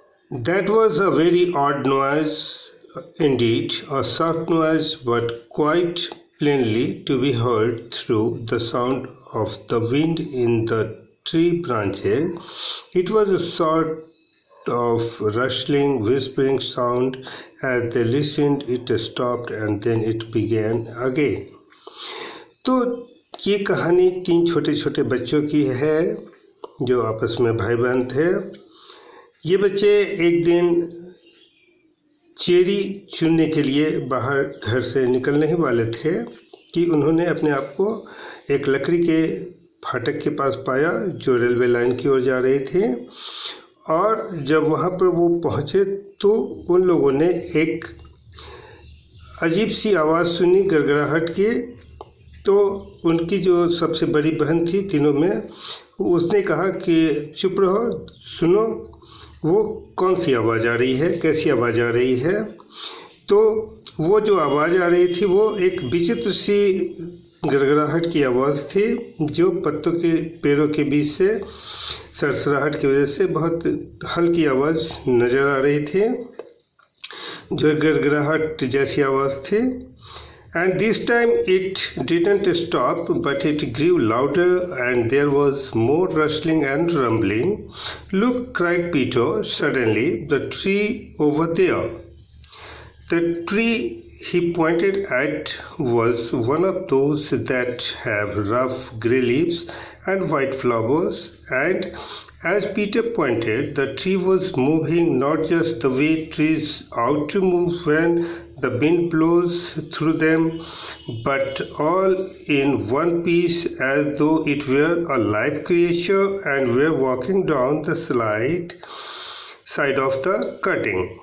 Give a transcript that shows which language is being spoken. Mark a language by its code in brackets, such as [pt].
[en] That was a very odd noise. Indeed, a soft noise, but quite plainly to be heard through the sound of the wind in the tree branches. It was a sort of rustling, whispering sound. As they listened, it stopped and then it began again. [hi] तो ये कहानी तीन छोटे छोटे बच्चों की है जो आपस में भाई बहन थे। ये बच्चे एक दिन चेरी चुनने के लिए बाहर घर से निकलने ही वाले थे कि उन्होंने अपने आप को एक लकड़ी के फाटक के पास पाया जो रेलवे लाइन की ओर जा रही थी। और जब वहाँ पर वो पहुँचे तो उन लोगों ने एक अजीब सी आवाज़ सुनी, गड़गड़ाहट की। तो उनकी जो सबसे बड़ी बहन थी तीनों में, उसने कहा कि चुप रहो, सुनो वो कौन सी आवाज़ आ रही है, कैसी आवाज़ आ रही है। तो वो जो आवाज़ आ रही थी वो एक विचित्र सी गड़गड़ाहट की आवाज़ थी जो पत्तों के पेड़ों के बीच से सरसराहट की वजह से बहुत हल्की आवाज़ नज़र आ रही थी, जो गड़गड़ाहट जैसी आवाज़ थी। [en] And this time it didn't stop, but it grew louder and there was more rustling and rumbling. "Look," cried Peter suddenly, "the tree over there." The tree he pointed at was one of those that have rough grey leaves and white flowers, and as Peter pointed, the tree was moving, not just the way trees ought to move when the wind blows through them, but all in one piece, as though it were a live creature and were walking down the side of the cutting.